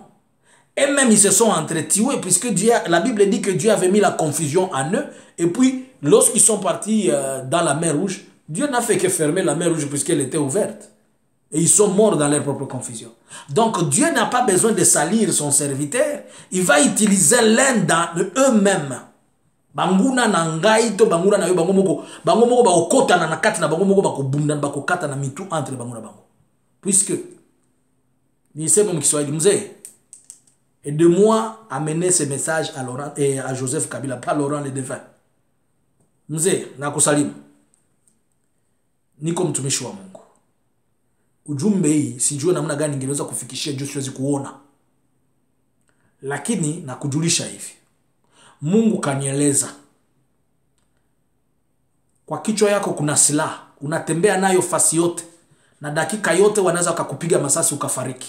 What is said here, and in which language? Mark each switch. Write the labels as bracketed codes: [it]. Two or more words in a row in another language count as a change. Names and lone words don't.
[fr] Et même ils se sont entretués puisque la Bible dit que Dieu avait mis la confusion en eux. Et puis, lorsqu'ils sont partis dans la mer Rouge, Dieu n'a fait que fermer la mer Rouge puisqu'elle était ouverte. Et ils sont morts dans leur propre confusion. Donc Dieu n'a pas besoin de salir son serviteur. Il va utiliser l'un d'entre eux-mêmes. [ln] Banguna na ngai to banguna na yo bango moko ba okota na nakati na bango moko ba ko bunda ba ko kata na mitu entre banguna bango. [sw] Puisque ni sema mkiswahili mzee. [fr] Et de moi amener ce message à Laurent et à Joseph Kabila, pas Laurent le défunt. [sw] Mzee, nakusalimu. Niko mtumishi wa Mungu. Ujumbe hii sijui namna gani ningeweza kufikishia juu siwezi kuona. Lakini nakujulisha hivi. Mungu kanieleza. Kwa kichwa yako kuna silaha, unatembea nayo fasi yote na dakika yote wanaweza kukupiga masasi ukafariki.